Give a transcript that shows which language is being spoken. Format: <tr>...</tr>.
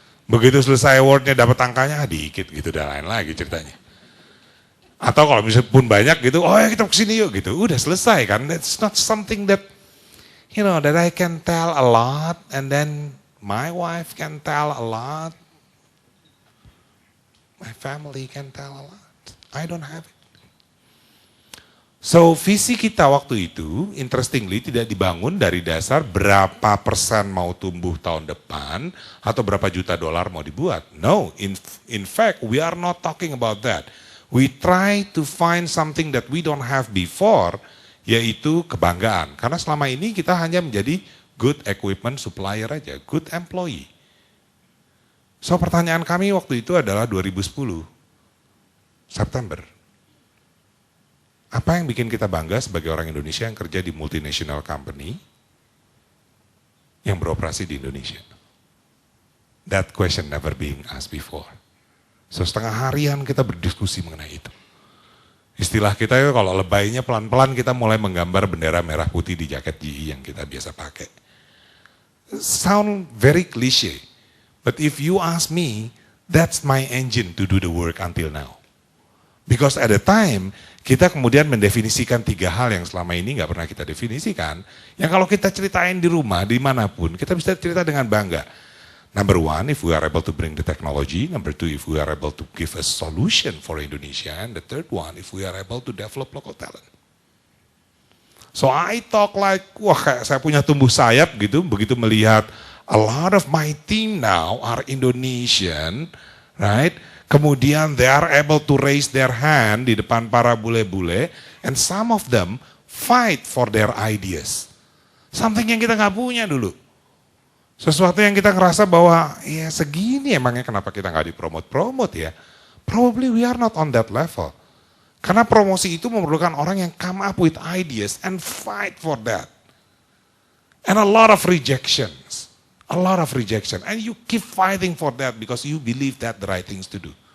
<id>Begitu selesai awardnya dapat angkanya dikit gitu, dan lain lagi ceritanya. Atau kalau misalnya pun banyak gitu, oh ya kita kesini yuk gitu, udah selesai kan.</id> <en>That's not something that, you know, that I can tell a lot and then my wife can tell a lot. My family can tell a lot. I don't have it.</en> <id>So visi kita waktu itu, interestingly tidak dibangun dari dasar berapa persen mau tumbuh tahun depan atau berapa juta dolar mau dibuat.</id> <en>No, in fact we are not talking about that. We try to find something that we don't have before,</en> <id>yaitu kebanggaan. Karena selama ini kita hanya menjadi</id> <en>good equipment supplier</en> <id>aja,</id> <en>good employee.</en> <id>So pertanyaan kami waktu itu adalah 2010, September. Apa yang bikin kita bangga sebagai orang Indonesia yang kerja di multinational company yang beroperasi di Indonesia?</id> <en>That question never being asked before.</en> <id>So setengah harian kita berdiskusi mengenai itu. Istilah kita itu kalau lebaynya pelan-pelan kita mulai menggambar bendera merah putih di jaket GE yang kita biasa pakai.</id> <en>Sound very cliche, but if you ask me, that's my engine to do the work until now. Because at the time,</en> <id>kita kemudian mendefinisikan 3 hal yang selama ini nggak pernah kita definisikan. Yang kalau kita ceritain di rumah, dimanapun, kita bisa cerita dengan bangga.</id> <en>Number 1, if we are able to bring the technology. Number 2, if we are able to give a solution for Indonesia. And the third one, if we are able to develop local talent. So I talk like,</en> <id>wah kayak saya punya tumbuh sayap gitu, begitu melihat</id> <en>a lot of my team now are Indonesian, right?</en> <id>Kemudian</id> <en>they are able to raise their hand</en> <id>di depan para bule-bule,</id> <en>and some of them fight for their ideas. Something</en> <id>yang kita nggak punya dulu. Sesuatu yang kita ngerasa bahwa ya segini emangnya kenapa kita nggak dipromot-promot ya.</id> <en>Probably we are not on that level.</en> <id>Karena promosi itu memerlukan orang yang</id> <en>come up with ideas and fight for that. And a lot of rejections. A lot of rejection. And you keep fighting for that because you believe that the right things to do.</en>